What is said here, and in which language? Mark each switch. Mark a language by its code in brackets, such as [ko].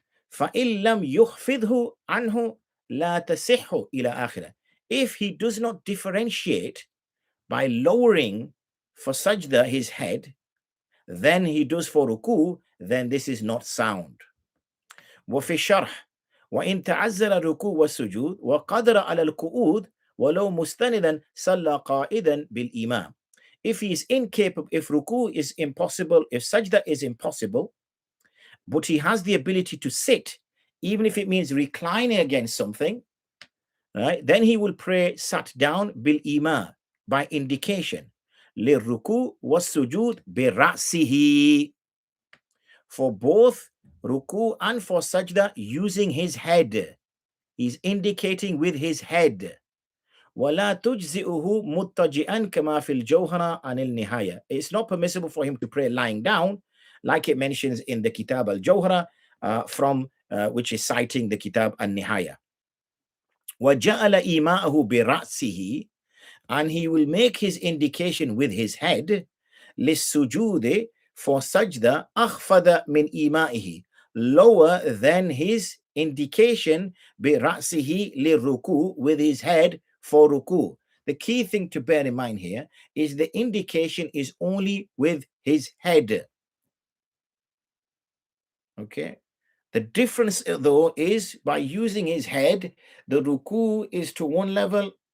[ar] فَإِن لَمْ يُخْفِضْهُ عَنْهُ لَا تَصِحُّ إِلَى آخِرَةٍ. [en] If he does not differentiate by lowering for sajda his head, then he does for ruku', then this is not sound. [ar] وفي الشرح وإن تعذر الركوع والسجود وقدر على القعود ولو مستندا صلى قائدا بالإمام. [en] If he is incapable, if ruku' is impossible, if sajda is impossible, but he has the ability to sit, even if it means reclining against something, right? Then he will pray sat down bil ima, by indication. [ar] للركوع والسجود برأسه. [en] For both ruku and for sajda using his head. He's indicating with his head. [ar] ولا تجزئه مضطجئا كما في الجوهرة عن النهاية. [en] It's not permissible for him to pray lying down, like it mentions in the Kitab al-Jawhara, from which is citing the Kitab al-Nihaya. [ar] وَجَعَلَ إِيمَاءَهُ بِرَأْسِهِ. [en] And he will make his indication with his head. [ar] لِلسُّجُودِ. [en] For sajda [ar] أَخْفَضَ مِنْ إِيمَائِهِ. [en] Lower than his indication [ar] بِرَأْسِهِ لِلرُّكُوع. [en] With his head for ruku'. The key thing to bear in mind here is the indication is only with his head. Okay. The difference, though, is by using his head, the ruku is to one level.